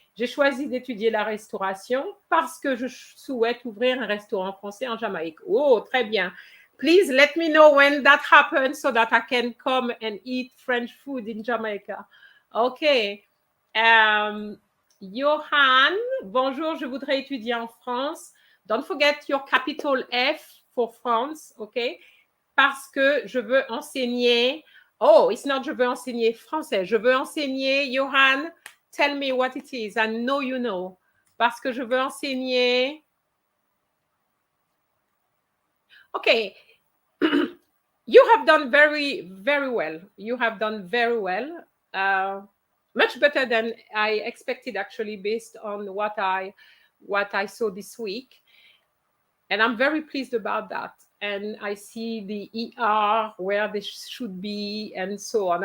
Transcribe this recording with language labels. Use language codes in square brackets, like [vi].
[fr] J'ai choisi d'étudier la restauration parce que je souhaite ouvrir un restaurant français en Jamaïque. Oh, très bien. [en] Please let me know when that happens so that I can come and eat French food in Jamaica. [fr] Okay. Johan, bonjour, je voudrais étudier en France. [en] Don't forget your capital F for France, okay? [fr] Parce que je veux enseigner. [en] Oh, it's not [fr] je veux enseigner français. Je veux enseigner, [en] Johan, tell me what it is. I know you know. [fr] Parce que je veux enseigner. [en] Okay. You have done very, very well. You have done very well. Much better than I expected, actually, based on what I saw this week. And I'm very pleased about that. And I see the ER where they should be and so on.